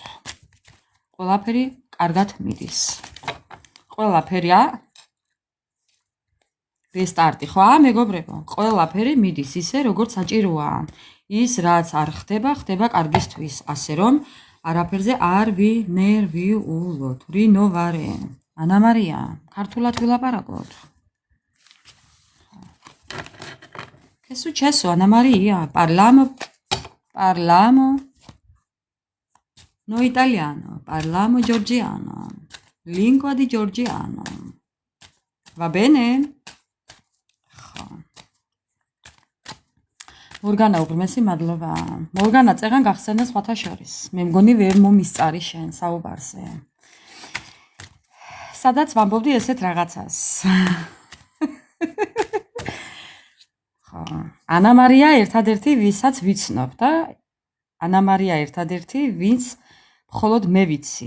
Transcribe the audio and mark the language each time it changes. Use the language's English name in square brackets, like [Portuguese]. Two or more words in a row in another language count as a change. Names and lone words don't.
[Georgian] ყველაფერი კარგად მიდის. ყველაფერია რესტარტი, ხო, მეგობრებო? ყველაფერი მიდის ისე, როგორც საჭიროა. ის რაც არ ხდება, ხდება კარგისთვის. ასე რომ არაფერზე არ ვინერვიულოთ. რინოვარე. ანა მარია, ქართულად ვილაპარაკოთ. [Italian] Che è successo, Anna Maria? Parliamo no italiano, parliamo georgiano, lingua di georgiano. Va bene? [Georgian] Morgana უღრმესი მადლობა. Morgana წეგან გახსენე სხვათა შორის. მე მგონი ვერ მომისწარი შენ საუბარზე. სადაც ვამბობდი ესეთ რაღაცას. ხო. ანა მარია ერთადერთი ვისაც ვიცნობ და ანა მარია ერთადერთი ვინც მხოლოდ მე ვიცი.